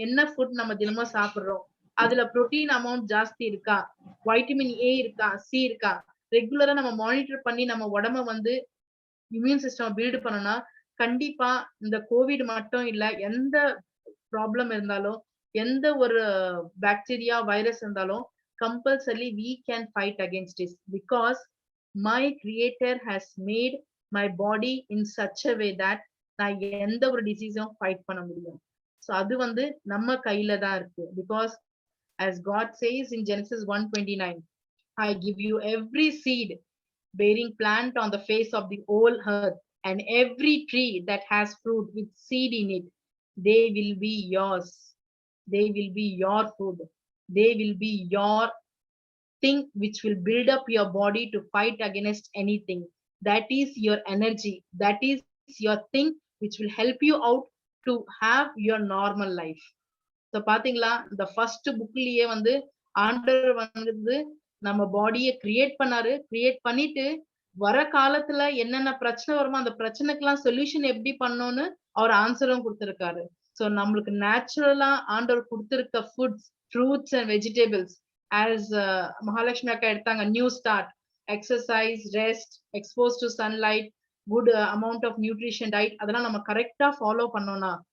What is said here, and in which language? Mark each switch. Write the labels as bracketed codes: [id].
[ta] என்ன ஃபுட் நம்ம தினமும் சாப்பிடுறோம், அதுல புரோட்டீன் அமௌண்ட் ஜாஸ்தி இருக்கா, வைட்டமின் ஏ இருக்கா, சி இருக்கா, ரெகுலரா நம்ம மானிட்டர் பண்ணி நம்ம உடம்ப வந்து இம்யூன் சிஸ்டம் பில்ட் பண்ணோம்னா கண்டிப்பா இந்த கோவிட் மட்டும் இல்ல எந்த ப்ராப்ளம் இருந்தாலும் எந்த ஒரு பாக்டீரியா வைரஸ் இருந்தாலும் compulsorily we can fight against it because my creator has made my body in such a way that நான் எந்த ஒரு டிசீஸும் ஃபைட் பண்ண முடியும். சோ அது வந்து நம்ம கையில தான் இருக்கு. [en] because as God says in Genesis 1:29, I give you every seed bearing plant on the face of the whole earth and every tree that has fruit with seed in it, they will be yours. They will be your food. They will be your thing which will build up your body to fight against anything. That is your energy. That is your thing which will help you out to have your normal life. [ta] So பாத்தீங்களா இந்த first புக்லயே வந்து ஆண்டவர் வந்து நம்ம பாடியை create பண்ணாரு. Create பண்ணிட்டு வர காலத்துல என்னென்ன பிரச்சனை வருமோ அந்த பிரச்சனைக்கெல்லாம் சொல்யூஷன் எப்படி பண்ணணும்னு அவர் ஆன்சரும் கொடுத்திருக்காரு. சோ நம்மளுக்கு நேச்சுரலா ஆண்டவர் கொடுத்திருக்க foods, fruits and vegetables as Mahalakshmi akka எடுத்தாங்க, new start, exercise, rest, expose to sunlight, good amount of nutrition diet, அதெல்லாம் நம்ம கரெக்டா ஃபாலோ பண்ணோம்னா